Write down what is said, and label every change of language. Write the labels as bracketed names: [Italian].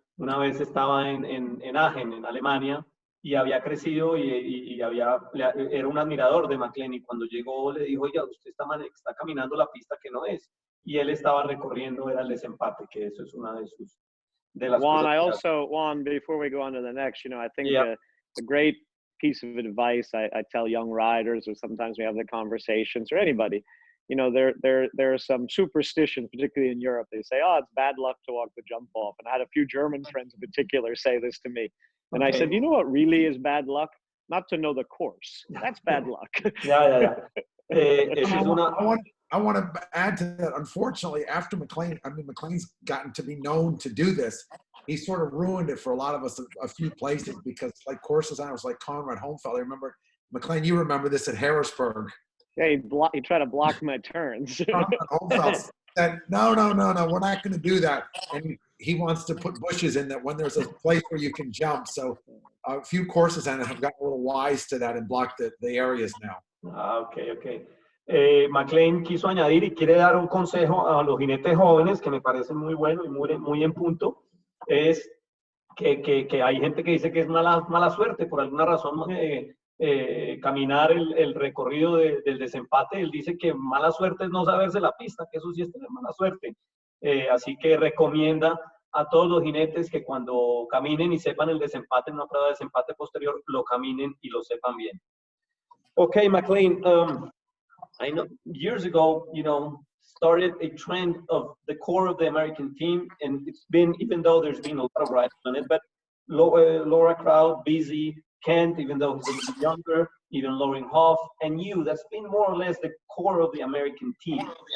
[Spanish] Una vez estaba en Aachen, en Alemania, y había crecido y era un admirador de McLain, y cuando llegó le dijo, oiga, usted está caminando la pista que no es, y él estaba recorriendo, era el desempate, que eso es una de las [English] Juan, [Spanish] cosas. [English] Juan, before we go on to the next, I think Yeah. a great piece of advice I tell young riders, or sometimes we have the conversations, or anybody, there are some superstitions, particularly in Europe. They say, oh, it's bad luck to walk the jump off. And I had a few German friends in particular say this to me. And I said, you know what really is bad luck? Not to know the course. That's bad luck. Yeah. I want to add to that. Unfortunately, after McLain's gotten to be known to do this. He sort of ruined it for a lot of us a few places, because like course designers like Conrad Holmfeld, I remember, McLain, you remember this at Harrisburg. Yeah, he tried to block my turns. Holmfeld said, no, we're not going to do that. And he wants to put bushes in that when there's a place where you can jump. So a few course designers have gotten a little wise to that and blocked the areas now. Okay. [Spanish] McLain quiso añadir y quiere dar un consejo a los jinetes jóvenes que me parece muy bueno y muy en punto. Es que hay gente que dice que es mala suerte por alguna razón caminar el recorrido del desempate. Él dice que mala suerte es no saberse la pista, que eso sí es tener mala suerte. Así que recomienda a todos los jinetes que cuando caminen y sepan el desempate en una prueba de desempate posterior, lo caminen y lo sepan bien. [English] Okay, McLain, I know years ago, started a trend of the core of the American team, and it's been, even though there's been a lot of riders on it, but Laura Crowd, Busy, Kent, even though he's a little younger, even Lauren Hoff, and you, that's been more or less the core of the American team.